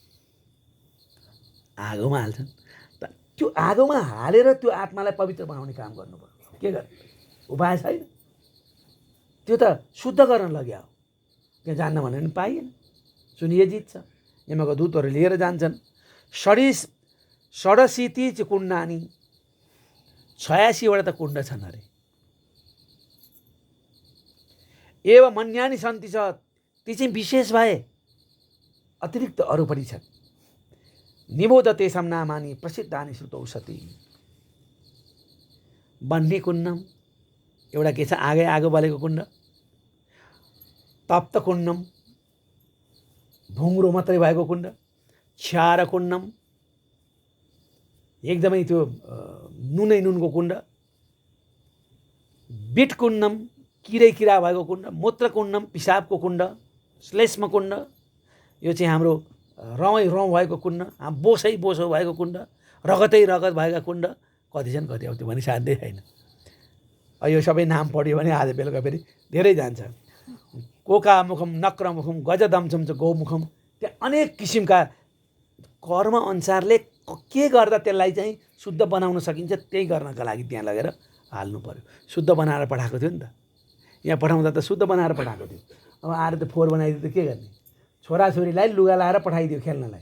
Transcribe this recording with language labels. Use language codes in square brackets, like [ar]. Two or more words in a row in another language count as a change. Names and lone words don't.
[ne] आगोमा हाल्छन्। त्यो आगोमा हालेर त्यो आत्मालाई पवित्र बनाउने काम गर्नुपर्छ। के गर्ने? उपाय छैन। त्यो त शुद्ध गर्न लग्या हो। त्यहाँ जान्न भने पनि पाइएन। सुनिए जित्छ। यमका दूतहरू लिएर जान्छन्। [sa] षडशीति च कुण्डानि, [ne] 86वटा त कुण्ड छन् अरे। [sa] एव मन्यानि सन्ति [ne] छ, ती चाहिँ विशेष भए अतिरिक्त अरू पनि छन्। [sa] निबोध तेषां नामानि प्रसिद्धानि श्रुतौ सति। [ne] बन्ने कुण्डम एउटा के छ? आगो बलेको कुण्ड। तप्त कुण्डम भुङ्रो मात्रै भएको कुण्ड। क्षार कुण्डम एकदमै त्यो नुनको कुण्ड। बिट कुण्डम किरा भएको कुण्ड। मूत्र कुण्डम पिसाबको कुण्ड। श्लेष्म कुण्ड यो चाहिँ हाम्रो रौँ भएको कुण्ड। बोसै बोसो भएको कुण्ड। रगतै रगत भएका कुण्ड। कति छन् कति? अब त्यो भने साध्यै छैन। यो सबै नाम पढ्यो भने आज बेलुका फेरि धेरै जान्छ। [sa] कोकामुखम नक्रमुखम गजदम्सम च गौमुखम। [ne] त्यहाँ अनेक किसिमका कर्म अनुसारले के गर्दा त्यसलाई चाहिँ शुद्ध बनाउन सकिन्छ त्यही गर्नका लागि त्यहाँ लगेर हाल्नु पर्यो। शुद्ध बनाएर पठाएको थियो नि त। यहाँ पठाउँदा त शुद्ध बनाएर पठाएको थियो। अब आएर त फोहोर बनाइदियो त के गर्ने? छोराछोरीलाई लुगा लाएर पठाइदियो खेल्नलाई।